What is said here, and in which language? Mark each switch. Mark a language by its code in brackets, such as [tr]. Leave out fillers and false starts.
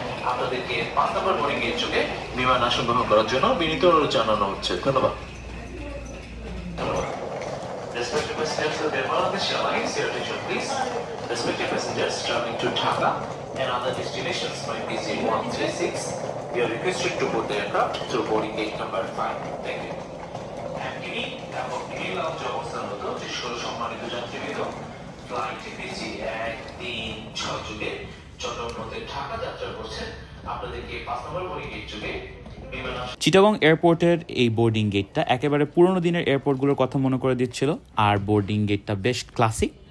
[bn] আপনাদেরকে 5 নম্বর boarding gate যোগে বিমান আসন গ্রহণ করার জন্য বিনীত অনুরোধ জানানো হচ্ছে। ধন্যবাদ। [en] Respected passengers of Air Bangladesh Airlines, your attention please. Respected passengers traveling to Dhaka and other destinations by PC 136, you are requested to board the aircraft through boarding gate number 5. Thank you. [bn] Activity এবং TV lounge অবস্থানরত যে সম্মানিত যাত্রীবৃন্দ, flight PC 136 যোগে চট্টগ্রাম থেকে ঢাকা যাত্রা করছেন। আপনাদেরকে 5 নম্বর boarding gate যোগে চিটাগং এয়ারপোর্টের এই বোর্ডিং গেটটা একেবারে পুরোনো দিনের এয়ারপোর্টগুলোর কথা মনে করে দিচ্ছিল, আর বোর্ডিং গেটটা বেশ ক্লাসিক।